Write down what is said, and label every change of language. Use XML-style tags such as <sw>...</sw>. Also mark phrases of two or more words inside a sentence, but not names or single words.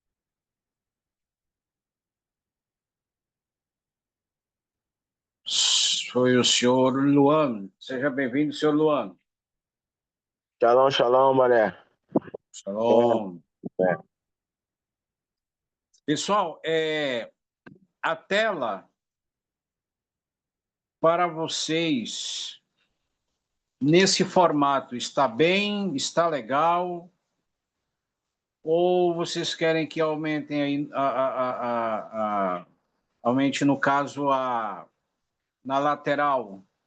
<pt>Foi o senhor Luan. Seja bem-vindo, senhor Luan.</pt> <he>שלום, שלום, mané. Shalom.</he> <pt>É. Pessoal, a tela para vocês nesse formato está bem, está legal? Ou vocês querem que aumentem aí aumente no caso na lateral?</pt>